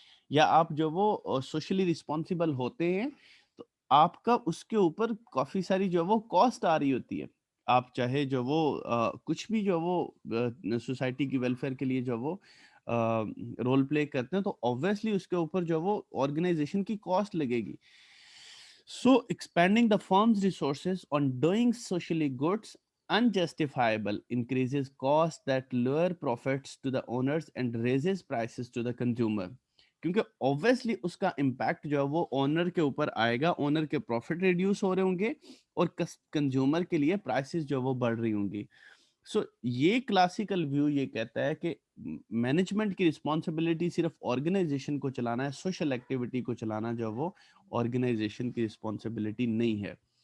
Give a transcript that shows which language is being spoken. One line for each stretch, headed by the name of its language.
Urdu: یا آپ جو وہ سوشلی رسپانسیبل ہوتے ہیں تو آپ کا اس کے اوپر کافی ساری جو وہ کاسٹ آ رہی ہوتی ہے. آپ چاہے جو وہ کچھ بھی جو وہ سوسائٹی کی ویلفیئر کے لیے جو وہ رول پلے کرتے ہیں تو obviously اس کے اوپر جو وہ آرگنائزیشن کی کاسٹ لگے گی.
English: So expanding the firm's resources on doing socially goods unjustifiable increases costs that lower profits to the owners and raises prices to the consumer.
Urdu: کیونکہ obviously اس کا امپیکٹ جو ہے وہ اونر کے اوپر آئے گا, اونر کے پروفٹ ریڈیوس ہو رہے ہوں گے اور کنزیومر کے لیے پرائسز جو وہ بڑھ رہی ہوں گی. سو یہ کلاسیکل ویو یہ کہتا ہے کہ مینجمنٹ کی رسپانسبلٹی صرف آرگنائزیشن کو چلانا ہے, سوشل ایکٹیویٹی کو چلانا جو وہ آرگنائزیشن کی رسپانسبلٹی نہیں ہے.